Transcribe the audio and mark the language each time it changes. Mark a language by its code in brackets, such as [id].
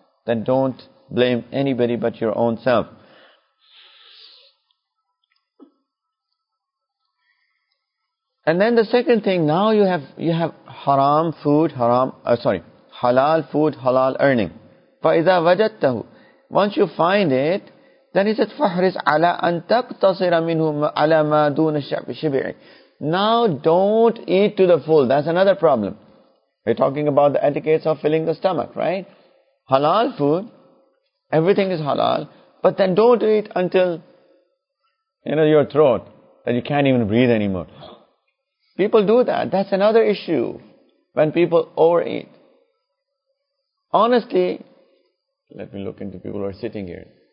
[en] Then don't blame anybody but your own self. And then the second thing, now you have haram food, halal food, halal earning. [ar] فَإِذَا وَجَدْتَهُ. [en] Once you find it, then he said, [ar] فَحْرِصْ عَلَىٰ أَن تَقْتَصِرَ مِنْهُ عَلَى مَا دُونَ الشِّبْعِ. [en] Now don't eat to the full. That's another problem. We're talking about the etiquettes of filling the stomach, right? Halal food, everything is halal, but then don't eat until, your throat, that you can't even breathe anymore. People do that. That's another issue. When people overeat. Honestly, let me look into people who are sitting here.